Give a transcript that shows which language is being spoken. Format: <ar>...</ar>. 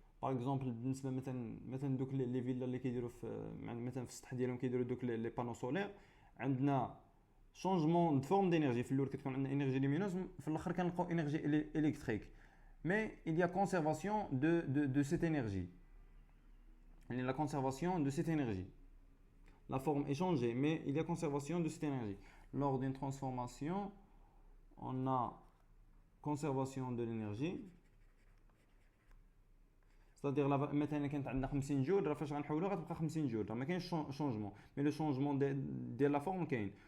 <ar>باغ اكزومبل بالنسبه مثلا دوك لي فيلا اللي كيديروا في مثلا في السطح ديالهم كيديروا دوك لي بانو سولير, عندنا شونجمون دو فورم دينيرجي. في الاول كتكون عندنا انرجي لومينوز, في الاخر كنلقاو انرجي الكتريك, مي</ar> <fr>il y a conservation de cette énergie. Il y a la conservation de cette énergie. La forme est changée, mais il y a conservation de cette énergie. Lors d'une transformation, on a conservation de l'énergie.</fr> <ar>C'est-à-dire مثلا كانت عندنا 50 جول, راه فاش غنحولوها غتبقى 50 جول, راه ما كاينش شونجمون, مي لو شونجمون ديال لا فورم كاين.</ar>